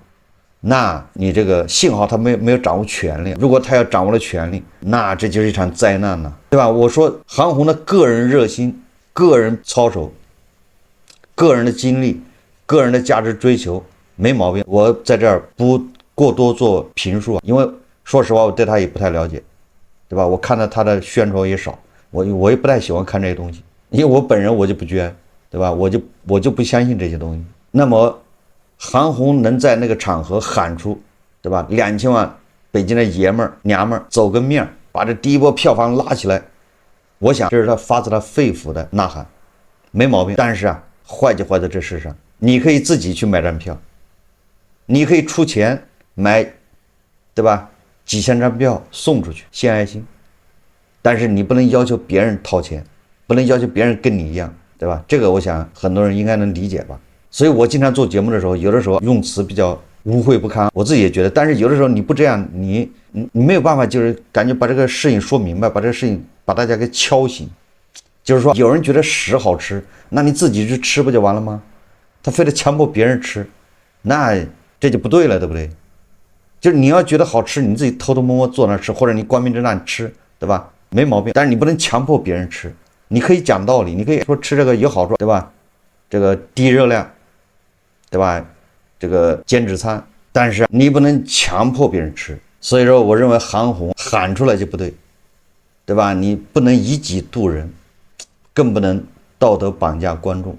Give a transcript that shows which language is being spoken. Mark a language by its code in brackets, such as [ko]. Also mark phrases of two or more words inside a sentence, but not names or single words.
[zh] 那你這個幸好他沒有掌握權力，如果他要掌握了權力，那這就是一場災難了，對吧？我說韓紅的個人熱心、個人操守、個人的經歷、個人的價值追求沒毛病，我在這兒不過多做評述，因為說實話我對他也不太了解，對吧？我看到他的宣傳也少，我也不太喜歡看這些東西，因為我本人我就不捐，對吧？我就不相信這些東西。那麼韓紅能在那個場合喊出，對吧？2000萬北京的爺們兒娘們兒走個面，把這第一波票房拉起來，我想這是他發自他肺腑的吶喊，沒毛病。但是啊，壞就壞在這世上，你可以自己去買張票，你可以出錢買，對吧？幾千張票送出去獻愛心，但是你不能要求別人掏錢，不能要求別人跟你一樣，對吧？這個我想很多人應該能理解吧。所以我經常做節目的時候，有的時候用詞比較污穢不堪，我自己也覺得。但是有的時候你不這樣，你沒有辦法，就是感覺把這個事情說明白，把這個事情把大家給敲醒。就是說，有人覺得屎好吃，那你自己去吃不就完了嗎？他非得強迫別人吃，那這就不對了，對不對？就是你要覺得好吃，你自己偷偷摸摸坐那吃，或者你光明正大吃，對吧？沒毛病。但是你不能強迫別人吃，你可以講道理，你可以說吃這個有好處，對吧？這個低熱量，對吧？這個減脂餐，但是你不能強迫別人吃。所以說，我認為韓紅喊出來就不對，對吧？你不能以己度人，更不能道德綁架觀眾。